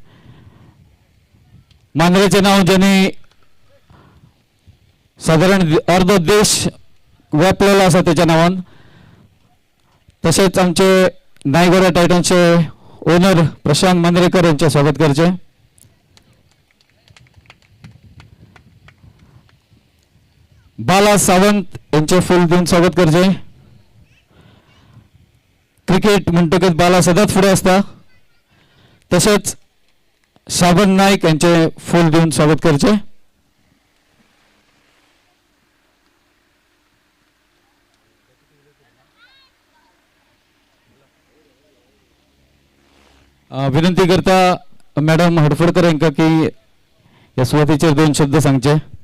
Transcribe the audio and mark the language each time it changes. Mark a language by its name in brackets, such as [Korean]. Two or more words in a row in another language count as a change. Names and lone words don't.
[Konkani] मांद्रेचे नाव ज्यांनी साधारण अर्ध देश व्यापलेला असा त्याच्या नावान. तसेच आमचे नायगडा टायटनचे ओनर प्रशांत मांद्रेकर यांचे स्वागत करचे. बाला सावंत यांचे फुल देऊन स्वागत करचे. क्रिकेट म्हणटकच बाला सदांच फुडें आसता. तसेच शाबन नाईक यांचे फुल देऊन स्वागत करचे. विनंती करता मॅडम हडफडकर यांका की या सुवातेचेर दोन शब्द सांगचे.